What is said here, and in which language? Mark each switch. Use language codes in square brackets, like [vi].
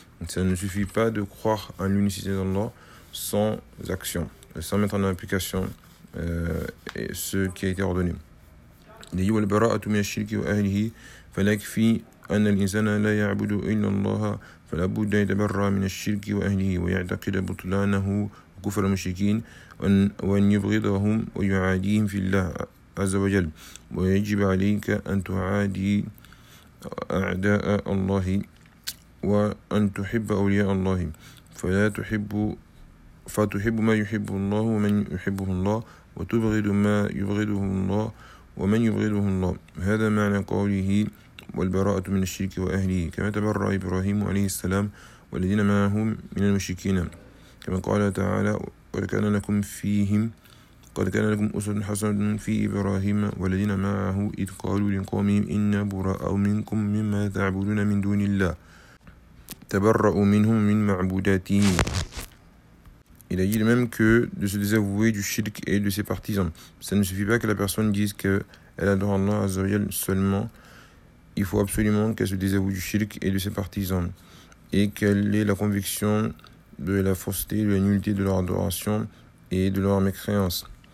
[fr] Ça ne suffit pas de croire en l'unicité d'Allah, sans action, sans mettre en application ce qui a été ordonné. Il dit [ar] « وَالْبَرَاءَةُ مِنَ الشِّرْكِ وَأَهْلِهِ فَلَكْفِي أَنَّ الْإِنسَانَ لَا يَعْبُدُ إِلَّا اللَّهَ فَلَابُدَّ يَتَبَرَّى مِنَ الشِّرْكِ وَأَهْلِهِ وَيَعْتَقِدَ بُطْلَانَهُ وَكُفْرَ الْمُشْرِكِينَ وَأَنْ يُبْغِضَهُمْ وَيُعَادِيهِمْ فِي اللَّهِ عَزَّ وَجَلْ وَيَجِبَ عَلَيْكَ أَنْ تُعَادِي أَعْدَاءَ اللَّهِ وَأَنْ تُحِبَّ أَوْلِيَاءَ اللَّهِ فَلَا تُحِبُّ فتحب ما يحب الله ومن يحبه الله وتبغض ما يبغضه الله ومن يبغضه الله هذا معنى قوله والبراءة من الشرك وأهله كما تبرأ إبراهيم عليه السلام والذين معه من المشركين كما قال تعالى ولكان لكم فيهم قد كان لكم أسوة حسنة في إبراهيم والذين معه إذ قالوا لقومهم إنا براء منكم مما تعبدون من دون الله تبرأوا منهم من معبوداتهم. [fr] Il a dit de même que de se désavouer du shirk et de ses partisans. Ça ne suffit pas que la personne dise qu'elle adore Allah Azza wa Jal seulement. Il faut absolument qu'elle se désavoue du shirk et de ses partisans. Et qu'elle ait la conviction de la fausseté, de la nullité de leur adoration et de leur mécréance.